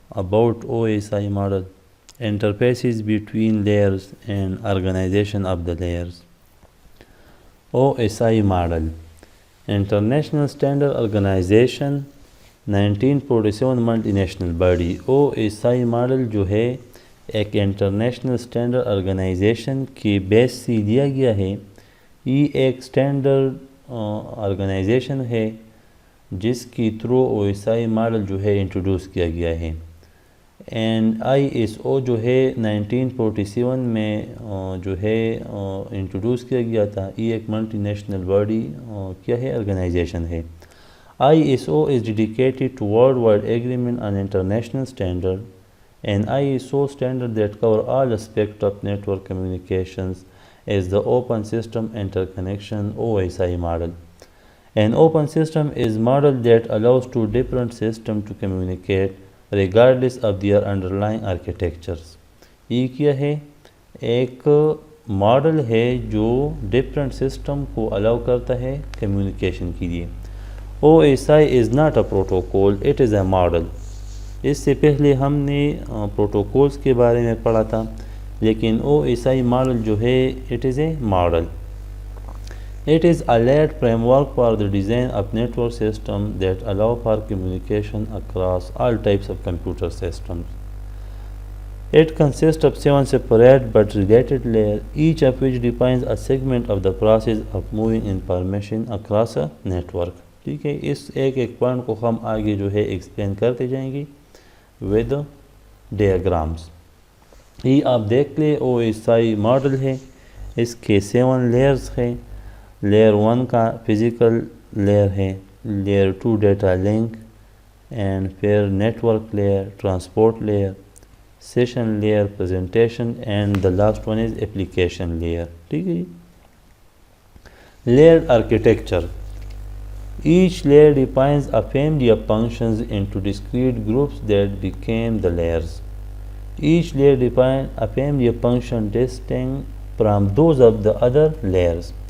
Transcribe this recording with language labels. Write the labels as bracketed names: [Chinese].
[English] About OSI model, interfaces between layers and organization of the layers. OSI model, International Standard Organization 1947 multinational body. [Urdu] OSI model جو ہے ایک international standard organization کی بیس سے لیا گیا ہے. یہ ایک اسٹینڈرڈ آرگنائزیشن ہے جس کی تھرو OSI ماڈل جو ہے انٹروڈیوس کیا گیا ہے. اینڈ ISO جو ہے 1947 میں جو ہے انٹروڈیوس کیا گیا تھا. یہ ایک ملٹی نیشنل باڈی کیا ہے، آرگنائزیشن ہے. [English] ISO is dedicated to worldwide agreement on international standard, and ISO standard that cover all aspects of network communications is the Open System Interconnection OSI model. An open system is model that allows two different systems to communicate regardless of their underlying architectures. [Urdu] یہ کیا ہے؟ ایک model ہے جو different system کو الاؤ کرتا ہے communication کے لیے. [English] OSI is not a protocol, it is a model. [Urdu] اس سے پہلے ہم نے پروٹوکولز کے بارے میں پڑھا تھا، لیکن OSI ماڈل جو ہے [English] it is a model. It is a layered framework for the design of network systems that allow for communication across all types of computer systems. It consists of 7 separate but related layers, each of which defines a segment of the process of moving information across a network. [Urdu] ٹھیک ہے، اس ایک point کو ہم آگے جو ہے explain کرتے جائیں گے [English] with diagrams. [Urdu] یہ آپ دیکھ لیں OSI ماڈل ہے، اس کے 7 لیئرز ہیں. لیئر 1 کا فزیکل لیئر ہے، لیئر 2 ڈیٹا لنک، اینڈ پھر network layer, transport layer, session layer, presentation, and the last one is application layer. ٹھیک ہے جی. Layer architecture. [English] Each layer defines a family of functions into discrete groups that became the layers. Each layer defines a family of functions distinct from those of the other layers.